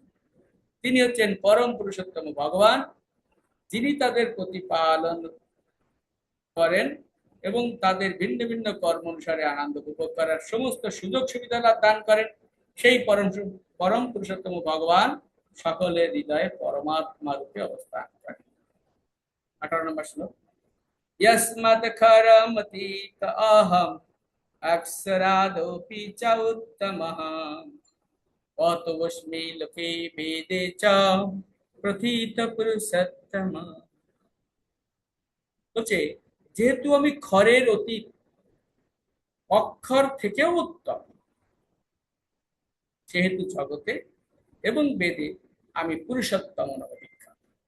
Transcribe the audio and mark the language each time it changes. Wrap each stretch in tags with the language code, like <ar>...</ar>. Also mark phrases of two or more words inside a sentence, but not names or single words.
<bn>তিনি হচ্ছেন পরম পুরুষোত্তম ভগবান, যিনি তাদের প্রতিপালন করেন এবং তাদের ভিন্ন ভিন্ন কর্ম অনুসারে আনন্দ উপভোগ করার সমস্ত সুযোগ সুবিধা দান করেন। সেই পরম পুরুষোত্তম ভগবান সকলের হৃদয়ে পরমাত্মা রূপে অবস্থান করেন। 18 নম্বর শ্লোক,</bn> <sa>यस्मात् खरमतीत अहम् अक्षरादपि च उत्तमः अतोऽस्मि लोके वेदे च প্রথিত পুরুষোত্তম।</sa> <bn>বলছে যেহেতু আমি খরের অতীত, অক্ষর থেকেও উত্তম, সেহেতু জগতে এবং বেদে আমি পুরুষোত্তম নামে বিখ্যাত।</bn>